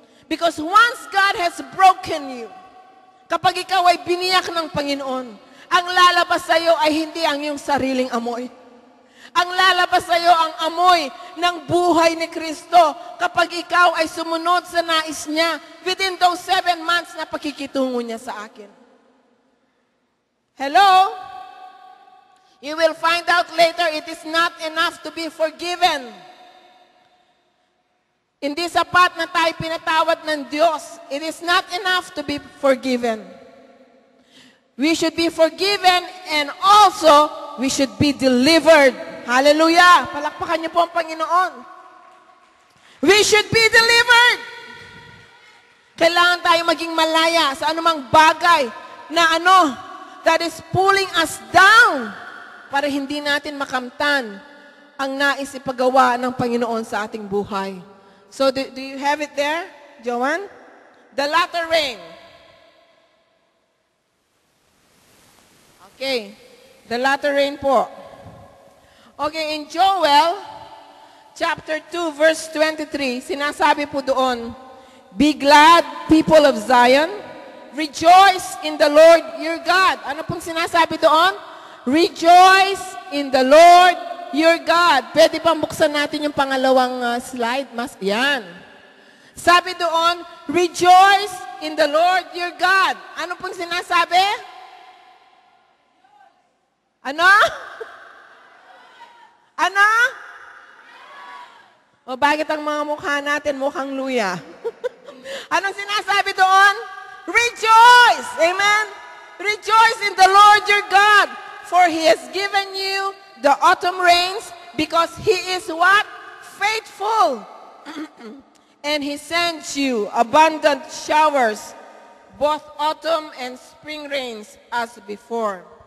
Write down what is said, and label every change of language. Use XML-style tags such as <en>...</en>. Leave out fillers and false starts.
<en>Because once God has broken you,</en> <tl>kapag ikaw ay biniyak ng Panginoon, ang lalabas sa iyo ay hindi ang iyong sariling amoy. Ang lalabas sa iyo ang amoy ng buhay ni Kristo kapag ikaw ay sumunod sa nais niya</tl> <en>within those 7 months</en> <tl>na pakikitungo niya sa akin.</tl> <en>Hello? You will find out later it is not enough to be forgiven.</en> <tl>Hindi sapat na tayo pinatawad ng Diyos.</tl> <en>It is not enough to be forgiven. We should be forgiven and also we should be delivered. Hallelujah!</en> <tl>Palakpakan niyo po ang Panginoon.</tl> <en>We should be delivered.</en> <tl>Kailangan tayo maging malaya sa anumang bagay na</tl> <en>that is pulling us down</en> <tl>para hindi natin makamtan ang nais ipagawa ng Panginoon sa ating buhay.</tl> <en>So, do you have it there, Joanne? The latter rain. Okay. The latter rain po. Okay, in Joel, chapter 2, verse 23,</en> <tl>sinasabi po doon,</tl> <en>Be glad, people of Zion. Rejoice in the Lord your God.</en> <tl>Ano pong sinasabi doon?</tl> <en>Rejoice in the Lord your God.</en> <tl>Pwede bang buksan natin yung pangalawang slide? Yan. Sabi doon,</tl> <en>rejoice in the Lord your God.</en> <tl>Ano pong sinasabi? Ano? Ano? O bakit ang mga mukha natin mukhang luya? Anong sinasabi doon? Rejoice! Amen?</tl> <en>Rejoice in the Lord your God, for He has given you the autumn rains, because He is what? Faithful. And He sends you abundant showers, both autumn and spring rains as before.</en>